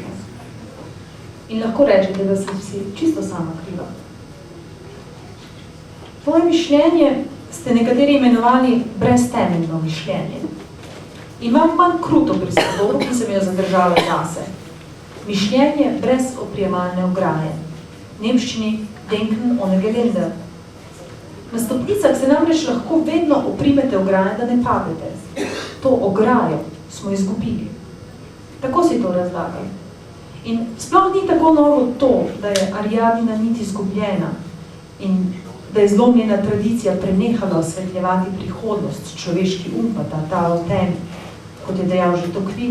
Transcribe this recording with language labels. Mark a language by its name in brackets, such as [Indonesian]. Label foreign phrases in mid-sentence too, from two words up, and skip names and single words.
[Slovenian] In lahko rečete, da sem si čisto sama kriva. Tvoje mišljenje ste nekateri imenovali breztemeljno mišljenje. Imam manj kruto prispodobo, ki sem jo zadržala zase. Mišljenje brez oprijemalne ograje. V nemščini [German] denken ohne Geländer. [Slovenian] Na stopnicah se namreč lahko vedno oprimete ograje, da ne padete. To ograjo smo izgubili. Tako si to razlagam. In sploh ni tako novo to, da je Ariadnina nit izgubljena in da je zlomljena tradicija prenehala osvetljevati prihodnost, človeški pa ta o tem, kot je dejal že Tocqueville.